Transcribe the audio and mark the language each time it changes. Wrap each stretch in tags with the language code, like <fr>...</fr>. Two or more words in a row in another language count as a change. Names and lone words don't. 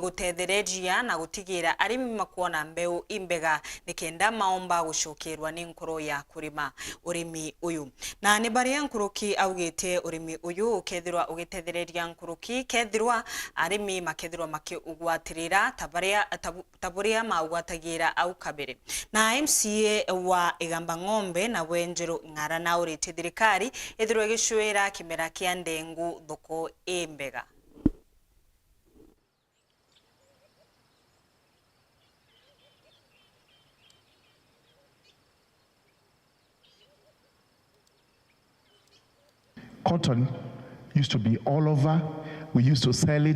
<mer>gutethereria na gutigira arimi makuona mbeu imbega nikenda maomba gucokerwa ni nkoro ya kurima urimi uyu na ni baria nkuruki augite urimi uyu ukethirwa ugitethereria nkuruki kethirwa arimi makethirwa makiugwatirira taburia maugwatagira au kabere na MCA wa Igamba Ng'ombe na Wenjeru Ng'ara na uri thirikari ethirwe gicwira kimera kia ndengu thoko imbega.</mer> <en>Cotton used to be all over. We used to sell it.</en>